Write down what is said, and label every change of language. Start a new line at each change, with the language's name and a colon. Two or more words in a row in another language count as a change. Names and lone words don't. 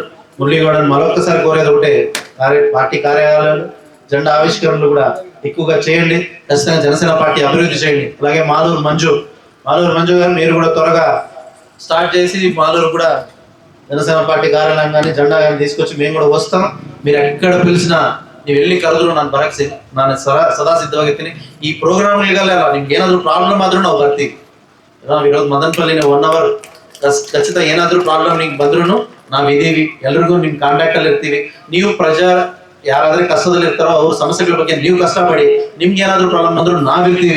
Telugu: మురళి గౌడని మరొకసారి కోరేది ఒకటే, పార్టీ కార్యాలయాలు, జెండా ఆవిష్కరణలు కూడా ఎక్కువగా చేయండి. ఖచ్చితంగా జనసేన పార్టీ అభివృద్ధి చేయండి. అలాగే మాలూరు మంజు గారు మీరు కూడా త్వరగా స్టార్ట్ చేసి మాలూరు కూడా జనసేన పార్టీ కార్యాలయం కానీ జెండా కానీ తీసుకొచ్చి మేము కూడా వస్తాం. మీరు ఎక్కడ పిలిచినా
Kannada: ನೀವು ಎಲ್ಲಿ ಕರೆದ್ರು ನಾನು ಬರಕ್ಕೆ ನಾನು ಸದಾ ಸಿದ್ಧವಾಗಿರ್ತೀನಿ. ಈ ಪ್ರೋಗ್ರಾಮ್ಗಳಿಗೆಲ್ಲ ನಿಮ್ಗೆ ಏನಾದ್ರು ಪ್ರಾಬ್ಲಮ್ ಆದ್ರೂ ನಾವು ಬರ್ತೀವಿ. ನಾವಿರೋದು ಮದನಪಲ್ಲಿನ 1 hour ಖಚಿತ ಏನಾದ್ರೂ ಪ್ರಾಬ್ಲಮ್ ನಿಮ್ಗೆ ಬಂದ್ರು ನಾವಿದೀವಿ, ಎಲ್ರಿಗೂ ನಿಮ್ ಕಾಂಟ್ಯಾಕ್ಟ್ ಅಲ್ಲಿ ಇರ್ತೀವಿ. ನೀವು ಯಾರಾದ್ರೆ ಕಷ್ಟದಲ್ಲಿ ಇರ್ತಾರೋ ಅವ್ರ ಸಮಸ್ಯೆಗಳ ಬಗ್ಗೆ ನೀವು ಕಷ್ಟಪಡಿ, ನಿಮ್ಗೆ ಏನಾದ್ರು ಪ್ರಾಬ್ಲಮ್ ಬಂದ್ರು ನಾವಿರ್ತೀವಿ.